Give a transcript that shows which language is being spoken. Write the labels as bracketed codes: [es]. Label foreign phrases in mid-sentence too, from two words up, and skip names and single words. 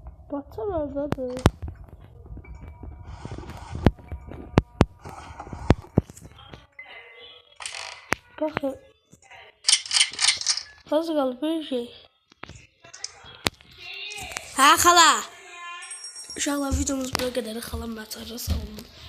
[tr] Batar oradadır. Bakın. Az kaldı bir şey. [az] Ha xala. Uşaqlar videomuz buna qədər. Xalam batarı sağ olun.